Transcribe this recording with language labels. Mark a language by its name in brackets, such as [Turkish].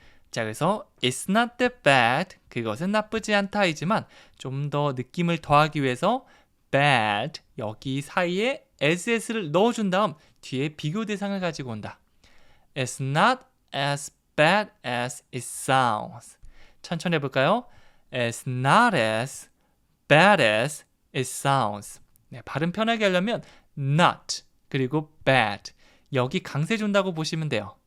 [Korean] 자, 그래서 [English] it's not that bad. [Korean] 그것은 나쁘지 않다이지만 좀 더 느낌을 더하기 위해서 bad 여기 사이에 ass를 넣어준 다음 뒤에 비교 대상을 가지고 온다. [English] It's not as bad as it sounds. [Korean] 천천히 해볼까요? [English] It's not as bad as it sounds. [Korean] 네, 발음 편하게 하려면 not 그리고 bad 여기 강세 준다고 보시면 돼요.